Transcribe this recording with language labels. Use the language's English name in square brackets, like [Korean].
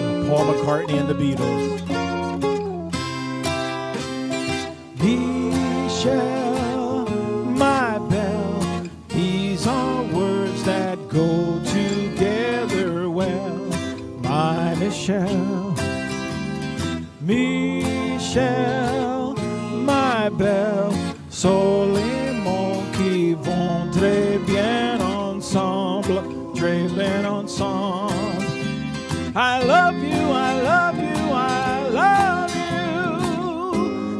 [English] Paul McCartney and the Beatles. Michelle, my belle, these are words that go together well. My Michelle, Michelle, my belle, [French] sont les mots qui vont très bien ensemble, très bien ensemble. [English] I love you, I love you, I love you.